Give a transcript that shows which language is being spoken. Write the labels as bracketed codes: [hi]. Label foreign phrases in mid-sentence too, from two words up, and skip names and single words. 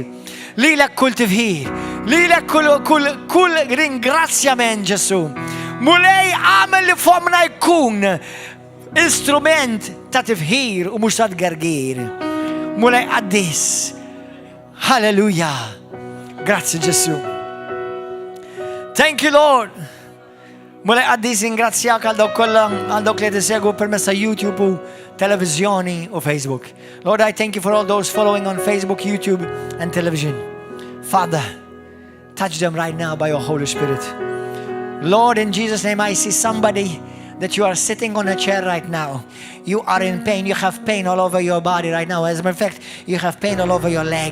[mt] Lilek kull tifħir, lilek kull ringrazzjament Ġesu. Mulej għamel li fomna jkun instrument ta' tifħir u mhux ta' tgergir. Mulej qaddis. Halleluja. Grazzi Ġesu. [en] Thank you Lord. [mt] Mulej qaddis ingrazzjak għal dawk li tisegwu permezz ta' YouTube u televizjoni u Facebook. [en] Lord, I thank you for all those following on Facebook, YouTube and television. Father, touch them right now by your Holy Spirit. Lord, in Jesus' name, I see somebody that you are sitting on a chair right now. You are in pain. You have pain all over your body right now. As a matter of fact, you have pain all over your leg.